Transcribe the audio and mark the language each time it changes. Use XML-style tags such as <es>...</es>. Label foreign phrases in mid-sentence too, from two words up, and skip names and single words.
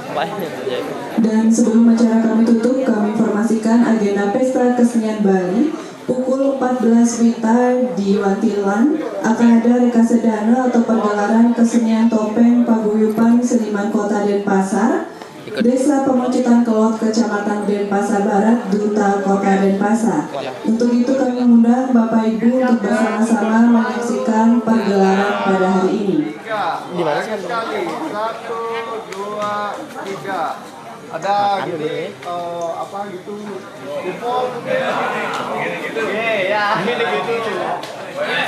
<id>Dan sebelum acara kami tutup, kami informasikan agenda Pesta Kesenian Bali pukul 14 WITA di Wantilan akan ada rekasedana atau pergelaran kesenian topeng paguyuban seniman Kota Denpasar, Desa Pemocutan Kelot, Kecamatan Denpasar Barat, Duta Kota Denpasar. Untuk itu kami mengundang Bapak Ibu untuk bersama-sama menyaksikan pergelaran pada hari ini. Di mana sih? 1, 2, 3. Ada gini, apa gitu, info. Ya, gini gitu. Dan</id>